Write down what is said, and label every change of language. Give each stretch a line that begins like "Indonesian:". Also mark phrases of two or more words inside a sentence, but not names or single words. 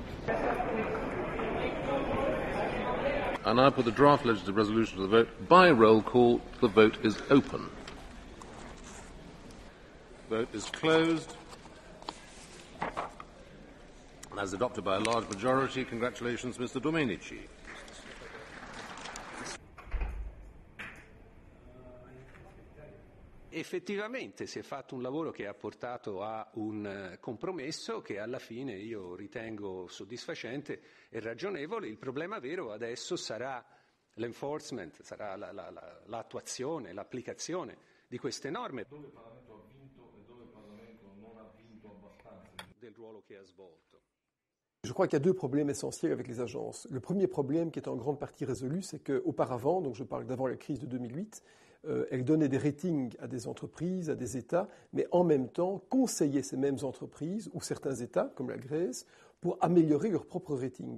English: I now put the draft legislative resolution to the vote. By roll call, the vote is open. Vote is closed. As adopted by a large majority, congratulations, Mr. Domenici.
Italian: Effettivamente si è fatto un lavoro che ha portato a un compromesso che alla fine io ritengo soddisfacente e ragionevole. Il problema vero adesso sarà l'enforcement, sarà l'attuazione, l'applicazione di queste norme. Dove il Parlamento ha vinto e dove il Parlamento non ha vinto abbastanza. Del ruolo che ha svolto.
French: Je crois qu'il y a deux problèmes essentiels avec les agences. Le premier problème, qui est en grande partie résolu, c'est qu'auparavant, donc je parle d'avant la crise de 2008, elles donnaient des ratings à des entreprises, à des États, mais en même temps conseillaient ces mêmes entreprises ou certains États, comme la Grèce, pour améliorer leur propre rating.